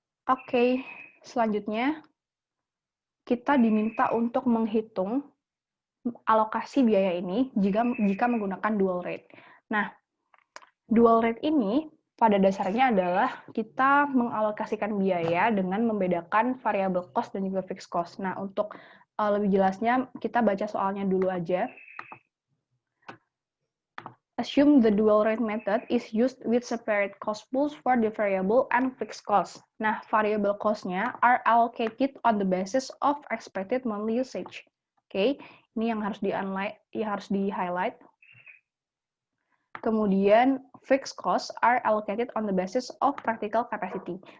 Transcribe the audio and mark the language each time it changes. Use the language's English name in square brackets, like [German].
[Indonesian] Oke, selanjutnya kita diminta untuk menghitung alokasi biaya ini jika menggunakan dual rate. Nah, dual rate ini pada dasarnya adalah kita mengalokasikan biaya dengan membedakan variable cost dan juga fixed cost. Nah, untuk lebih jelasnya, kita baca soalnya dulu aja. [English] Assume the dual rate method is used with separate cost pools for the variable and fixed cost. Nah, variable cost-nya are allocated on the basis of expected monthly usage. [Indonesian] Oke, ini yang harus di-highlight. Kemudian, [English] fixed costs are allocated on the basis of practical capacity.